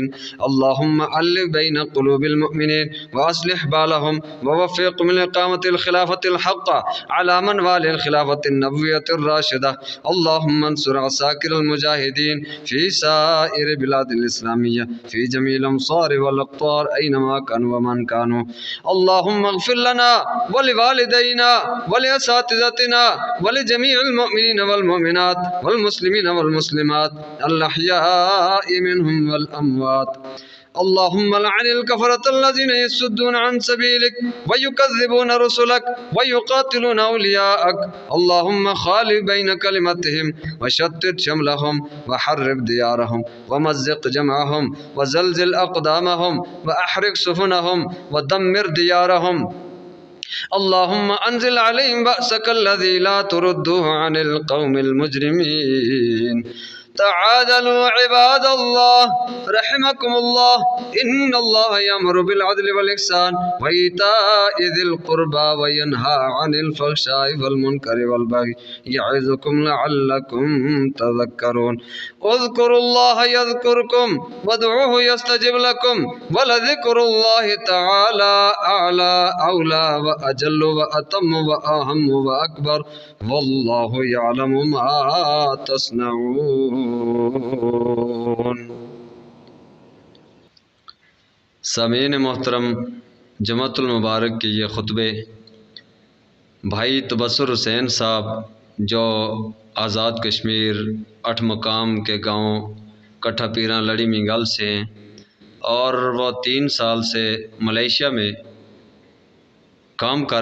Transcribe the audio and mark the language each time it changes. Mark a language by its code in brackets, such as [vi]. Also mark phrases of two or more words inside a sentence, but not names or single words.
[ar] اللهم ألّف بين قلوب المؤمنين وأصلح بالهم ووفقهم لإقامة الخلافة الحق على منوال الخلافة النبوية الراشدة. اللهم انصر عساكر المجاهدين في سائر بلاد الإسلامية في جميع الأمصار والأقطار أينما كانوا ومن كانوا. اللهم اغفر لنا ولوالدينا ولأساتذتنا ولجميع المؤمنين والمؤمنات والمسلمين والمسلمات الأحياء منهم والأموات. اللهم العن الكفرة الذين يصدون عن سبيلك ويكذبون رسلك ويقاتلون أولياءك. اللهم خالف بين كلمتهم وشتت شملهم وخرب ديارهم ومزق جمعهم وزلزل أقدامهم وأحرق سفنهم ودمر ديارهم. اللهم أنزل عليهم بأسك الذي لا ترده عن القوم المجرمين. تعادلوا عباد الله رحمكم الله إن الله يأمر بالعدل والإحسان وإيتاء ذي القربى وينهى عن الفحشاء والمنكر والبغي يعظكم لعلكم تذكرون. اذكروا الله يذكركم وادعوه يستجب لكم ولذكر الله تعالى أعلى وأولى وأجل وأتم وأهم وأكبر والله يعلم ما تصنعون. [ur] سامعین محترم، جمعۃ المبارک کے یہ خطبے بھائی تبسر حسین صاحب جو آزاد کشمیر 8 مقام کے گاؤں کٹھہ پیرا لڑی منگل سے ہیں اور وہ 3 سال سے ملیشیا میں کام کر